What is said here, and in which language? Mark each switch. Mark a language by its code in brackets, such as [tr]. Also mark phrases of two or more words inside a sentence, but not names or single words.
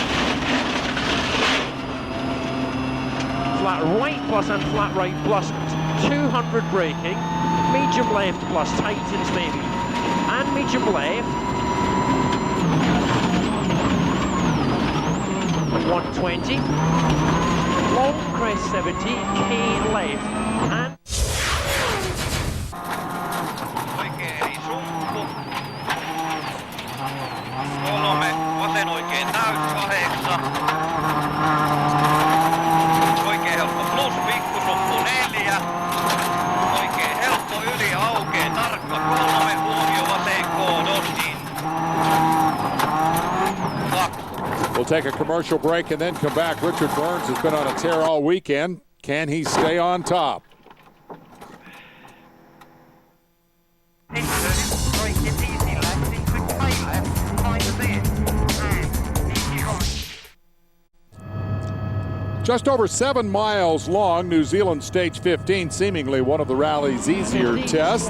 [en] flat right plus and flat right plus 200 braking, medium left plus tightens maybe, and medium left, 120, long crest 70, K left, and [fi] Oikein eri sumppu. 3, vasen oikein täys 8. Oikein helppo plus, pikkusumppu 4. Oikein helppo yli aukee, tarkka 3, huomio vasen koodostin. [en] We'll take a commercial break and then come back. Richard Burns has been on a tear all weekend. Can he stay on top? Just over 7 miles long, New Zealand Stage 15, seemingly one of the rally's easier tests.